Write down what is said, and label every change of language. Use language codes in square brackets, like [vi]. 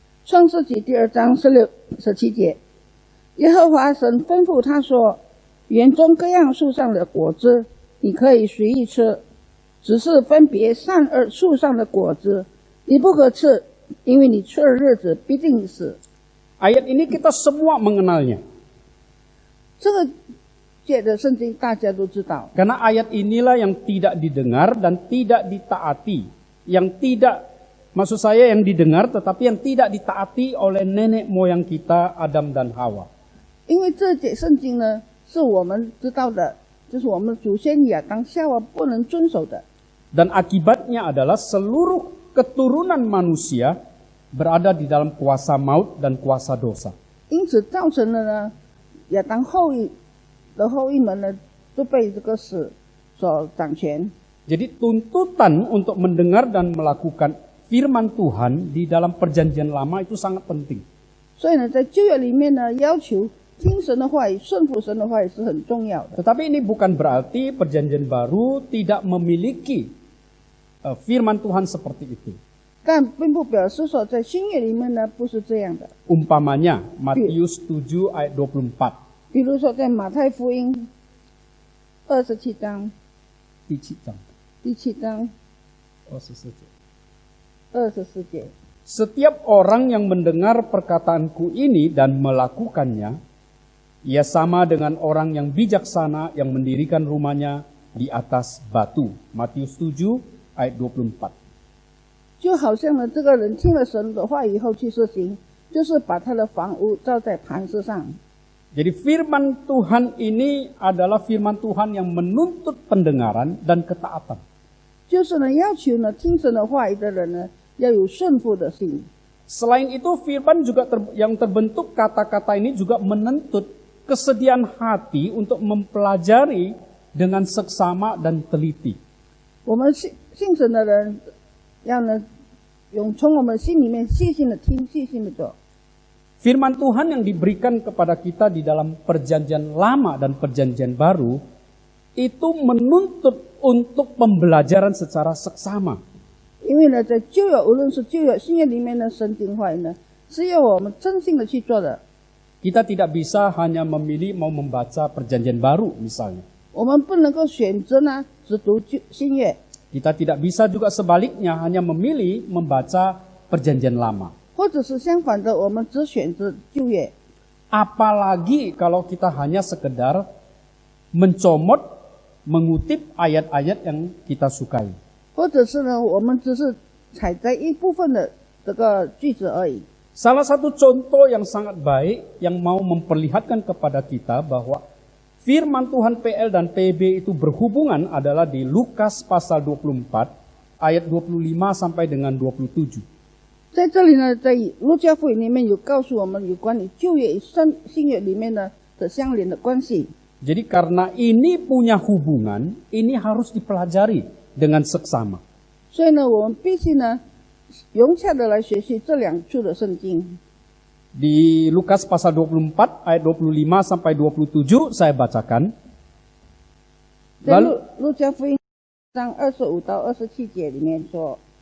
[zh] 创世纪第2章16、17节，耶和华神吩咐他说：“园中各样树上的果子，你可以随意吃，只是分别善恶树上的果子，你不可吃，因为你吃的日子必定死。” [id] Ayat ini kita semua mengenalnya. [zh] 这个届的圣经大家都知道， [id] Karena ayat inilah yang tidak didengar dan tidak ditaati. Yang tidak, maksud saya yang didengar tetapi yang tidak ditaati oleh nenek moyang kita Adam dan Hawa. [zh] 因为这节圣经呢是我们知道的，就是我们祖先亚当夏娃不能遵守的。 [id] Dan akibatnya adalah seluruh keturunan manusia berada di dalam kuasa maut dan kuasa dosa. [zh] 因此造成了呢，亚当后裔的后裔们呢，都被这个死所掌权。 [id] Jadi tuntutan untuk mendengar dan melakukan firman Tuhan di dalam perjanjian lama itu sangat penting. [zh] 所以呢，在旧约里面呢，要求听神的话语、顺服神的话语是很重要的。 [id] Tetapi ini bukan berarti perjanjian baru tidak memiliki firman Tuhan seperti itu. [zh] 但并不表示说在新约里面呢不是这样的。 [id] Umpamanya Matius 7 ayat 24. [zh] 比如说在马太福音27章 第7章24节。 [id] Setiap orang yang mendengar perkataanku ini dan melakukannya, ia sama dengan orang yang bijaksana yang mendirikan rumahnya di atas batu. Matius 7 ayat 24. [zh] 就好像呢，这个人听了神的话以后去实行，就是把他的房屋造在磐石上。 [id] Jadi firman Tuhan ini adalah firman Tuhan yang menuntut pendengaran dan ketaatan. [zh] 就是呢，要求呢听神的话语的人呢，要有顺服的心。 [id] Selain itu firman juga yang terbentuk kata-kata ini juga menuntut kesediaan hati untuk mempelajari dengan seksama dan teliti. [zh] 我们信神的人，要呢，从我们心里面细心的听，细心的做。 [id] Firman Tuhan yang diberikan kepada kita di dalam perjanjian lama dan perjanjian baru itu menuntut untuk pembelajaran secara seksama. [zh] 因为呢，在旧约无论是旧约、新约里面的圣经话语呢，是要我们真心的去做的。 [id] Kita tidak bisa hanya memilih mau membaca perjanjian baru misalnya. [zh] 我们不能够选择呢只读新约， [id] Kita tidak bisa juga sebaliknya hanya memilih membaca perjanjian lama. [zh] 或者是相反的，我们只选择旧约。 [id] Apalagi kalau kita hanya sekedar mencomot, mengutip ayat-ayat yang kita sukai. [zh] 或者是呢，我们只是采摘一部分的这个句子而已。 [id] Salah satu contoh yang sangat baik yang mau memperlihatkan kepada kita bahwa firman Tuhan PL dan PB itu berhubungan adalah di Lukas pasal 24 ayat 25 sampai dengan 27. [zh] 在这里呢，在路加福音里面有告诉我们有关于旧约与新约里面的相连的关系。 [id] Jadi karena ini punya hubungan, ini harus dipelajari dengan seksama. [zh] 所以呢，我们必须呢融洽的来学习这两处的圣经。 [id] Di Lukas pasal 24 ayat 25 sampai 27 saya bacakan. [zh] 在路加福音章25到27节里面说。